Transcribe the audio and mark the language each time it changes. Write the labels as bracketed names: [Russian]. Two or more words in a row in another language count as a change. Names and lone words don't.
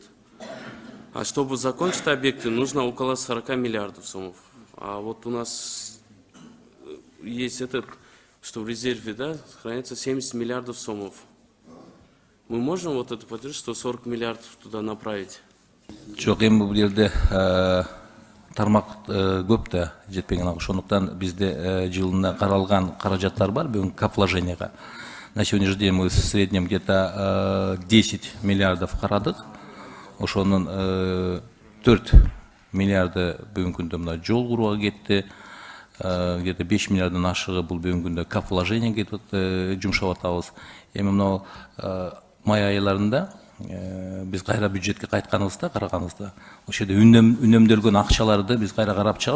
[Russian] А чтобы закончить объекты, нужно около 40 миллиардов сомов. А вот у нас есть что в резерве, да, хранится 70 миллиардов сомов. Мы можем вот это поддержать, что 40 миллиардов туда направить? [Kyrgyz] Жоқ, эми бул жерде тармак көп да жетпеген. Ошондуктан бизде жылына каралган каражаттар бар бүгүн капвложенияга. [Russian] На сегодняшний день мы в среднем где-то 10 миллиардов карадык. [Kyrgyz] Ошонун 4 миллиарды бүгүнкү күндө мына жол курууга кетти. Где-то 5 миллиарддан ашыгы бул бүгүнкү күндө капвложенияга кетип жумшап атабыз. Эми мына май айларында biz кайра бюджетке кайтканыбызда караганыбызда ошол жерде үнөмдөлгөн акчаларды биз кайра карап чыгабыз.